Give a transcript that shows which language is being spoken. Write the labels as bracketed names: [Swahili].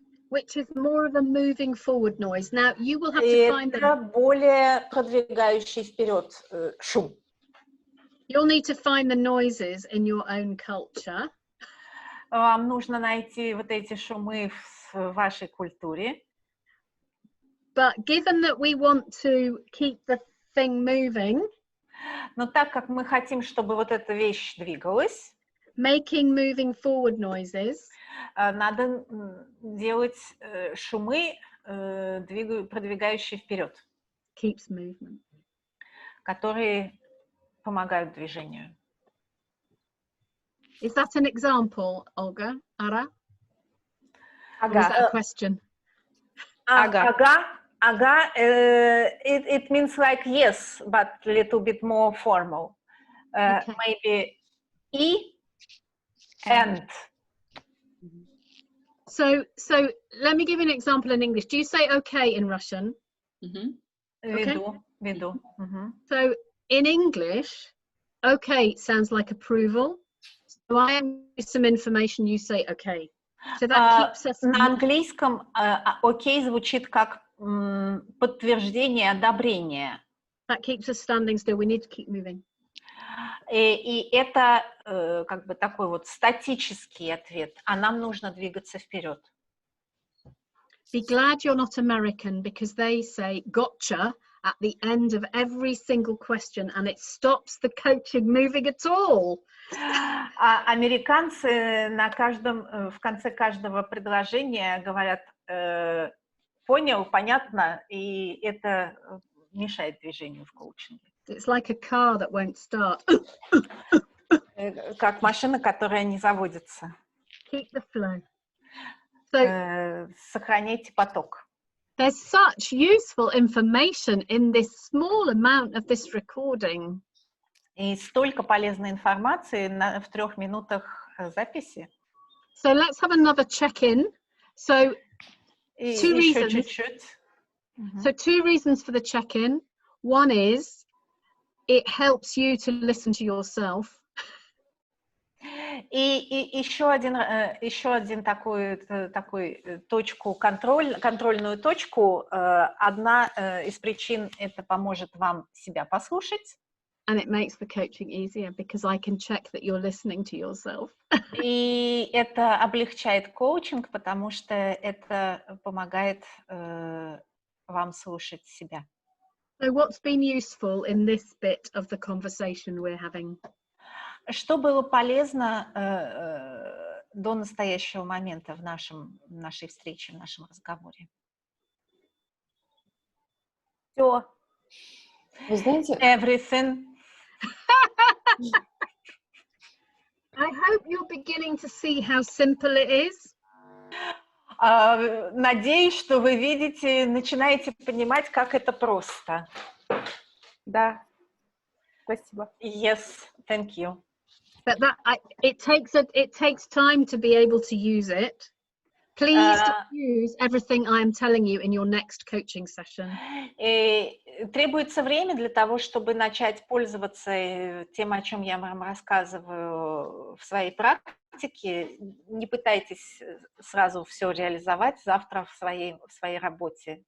[English] Which is more of a moving forward noise. Now you will have to find [Russian] это более продвигающий вперед шум. [English] You'll need to find the noises in your own culture. [Russian] Вам нужно найти вот эти шумы в вашей культуре. [English] But given that we want to keep the thing moving, [Russian] но так как мы хотим, чтобы вот эта вещь двигалась, [English] making moving forward noises, [Russian] надо делать шумы, продвигающие вперед, [English] keeps movement, [Russian] которые помогают движению. [English] Is that an example, Olga? Ara? Or is that a question? Ага, it means like yes, but a little bit more formal. Okay. Maybe and. So let me give you an example in English. Do you say okay in Russian? Okay. [Russian] Веду. [English] So in English, okay sounds like approval. So I am some information, you say okay. So that keeps us... [Russian] На английском окей звучит как подтверждение одобрения. [English] That keeps us standing still. We need to keep moving. [Russian] И это как бы такой вот статический ответ, а нам нужно двигаться вперед. [English] Be glad you're not American, because they say gotcha at the end of every single question, and it stops the coaching moving at all. [Russian] А американцы в конце каждого предложения говорят понял, понятно, и это мешает движению в коучинге. [English] It's like a car that won't start. [Russian] Как машина, которая не заводится. [English] Keep the flow. So, [Russian] сохраняйте поток. [English] There's such useful information in this small amount of this recording. [Russian] И столько полезной информации в 3 минутах записи. [English] So let's have another check-in. So, two reasons. [Russian] Чуть-чуть. [English] So 2 reasons for the check-in. One is it helps you to listen to yourself. [Russian] И еще один такой точку, контрольную точку. Одна из причин это поможет вам себя послушать. [English] And it makes the coaching easier because I can check that you're listening to yourself. [Russian] И это облегчает коучинг, потому что это помогает вам слушать себя. [English] So what's been useful in this bit of the conversation we're having? [Russian] Что было полезно до настоящего момента в нашей встрече, в нашем разговоре? Все. Вы знаете... [English] Everything. I hope you're beginning to see how simple it is. [Russian] Надеюсь, что вы начинаете понимать, как это просто. Да. Спасибо. [English] Yes, thank you. But it takes time to be able to use it. Please don't use everything I am telling you in your next coaching session. [Russian] Требуется время для того, чтобы начать пользоваться тем, о чем я вам рассказываю в своей практике. Не пытайтесь сразу все реализовать завтра в своей работе.